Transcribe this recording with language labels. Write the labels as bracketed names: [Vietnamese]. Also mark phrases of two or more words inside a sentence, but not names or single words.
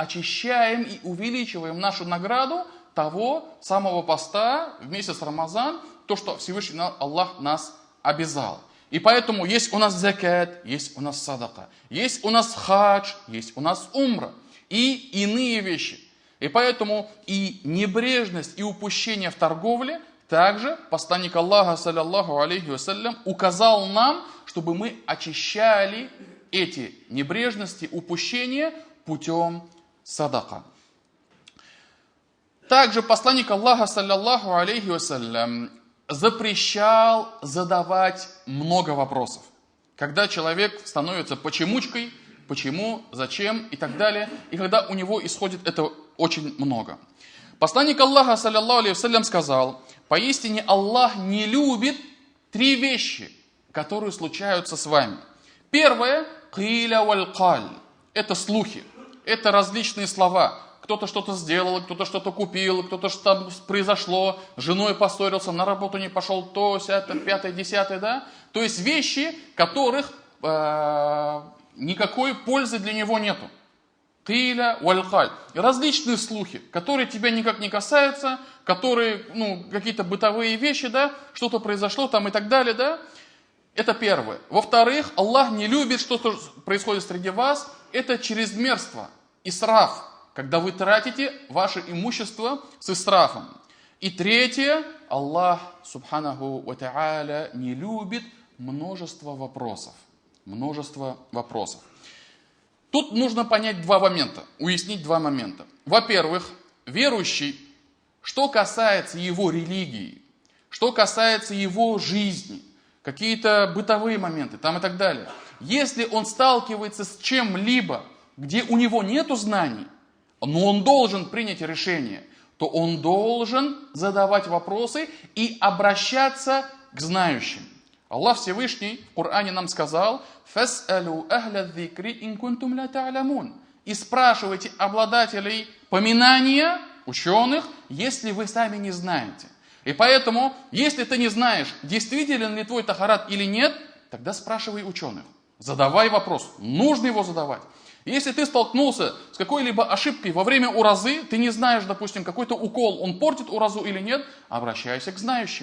[Russian] Мы очищаем и увеличиваем нашу награду того самого поста в месяц Рамазан, то, что Всевышний Аллах нас обязал. И поэтому есть у нас закат, есть у нас садака, есть у нас хадж, есть у нас умра и иные вещи. И поэтому и небрежность, и упущение в торговле также посланник Аллаха, [Arabic] صلى الله عليه وسلم, [Russian] указал нам, чтобы мы очищали эти небрежности, упущения путем садака. Также посланник Аллаха, [Arabic] صلى الله عليه وسلم, [Russian] запрещал задавать много вопросов. Когда человек становится почемучкой, почему, зачем и так далее, и когда у него исходит это очень много. Посланник Аллаха, [Arabic] صلى الله عليه وسلم, [Russian] сказал: поистине Аллах не любит 3 вещи, которые случаются с вами. Первое – [Arabic] قيل وقال. [Russian] Это слухи, это различные слова. Кто-то что-то сделал, кто-то что-то купил, кто-то что-то произошло, с женой поссорился, на работу не пошел, то, сято, 5, 10, да? То есть вещи, которых никакой пользы для него нету. [Arabic] قيل وقال. [Russian] Различные слухи, которые тебя никак не касаются, которые, какие-то бытовые вещи, да, что-то произошло там и так далее, да. Это первое. Во-вторых, Аллах не любит, что происходит среди вас, это чрезмерство, исраф, когда вы тратите ваше имущество с исрафом. И третье, [Arabic] الله سبحانه وتعالى, [Russian] не любит множество вопросов. Множество вопросов. Тут нужно понять 2 момента, уяснить 2 момента. Во-первых, верующий, что касается его религии, что касается его жизни, какие-то бытовые моменты там и так далее. Если он сталкивается с чем-либо, где у него нету знаний, но он должен принять решение, то он должен задавать вопросы и обращаться к знающим. Аллах Всевышний в Коране нам сказал: [Arabic] «فاسألوا أهل الذكر إن كنتم لا تعلمون». [Russian] И спрашивайте обладателей поминания, ученых, если вы сами не знаете. И поэтому, если ты не знаешь, действителен ли твой тахарат или нет, тогда спрашивай ученых. Задавай вопрос, нужно его задавать. Если ты столкнулся с какой-либо ошибкой во время уразы, ты не знаешь, допустим, какой-то укол, он портит уразу или нет, обращайся к знающим.